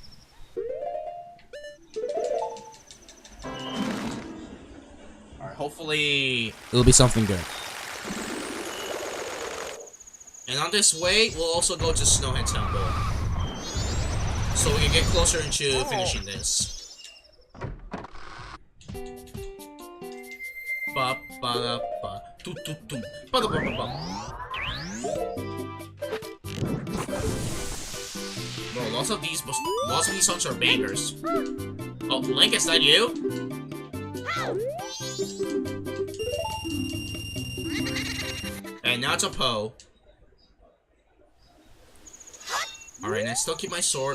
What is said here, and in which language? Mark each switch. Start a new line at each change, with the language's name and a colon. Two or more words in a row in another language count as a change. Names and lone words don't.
English: Alright, hopefully it'll be something good. And on this way, we'll also go to Snowhead Temple. So we can get closer into finishing this. Ba ba da ba tu tu tu ba da ba ba ba. Bro, lots of these songs are bangers. Oh, Link, is that you? And now it's a Poe. Alright, I still keep my sword.